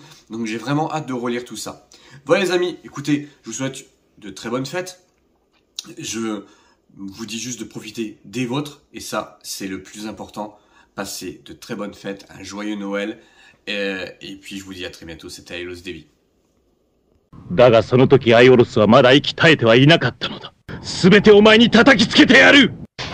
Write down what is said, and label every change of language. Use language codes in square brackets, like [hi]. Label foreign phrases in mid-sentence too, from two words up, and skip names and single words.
[fr] Donc j'ai vraiment hâte de relire tout ça. Voilà les amis, écoutez, je vous souhaite de très bonnes fêtes. Je vous dis juste de profiter des vôtres et ça c'est le plus important. Passez de très bonnes fêtes, un joyeux Noël et puis je vous dis à très bientôt, c'était Aelos Devi. [ja] だがその時アイオロスはまだ息絶えてはいなかったのだ。 全てお前に叩きつけてやる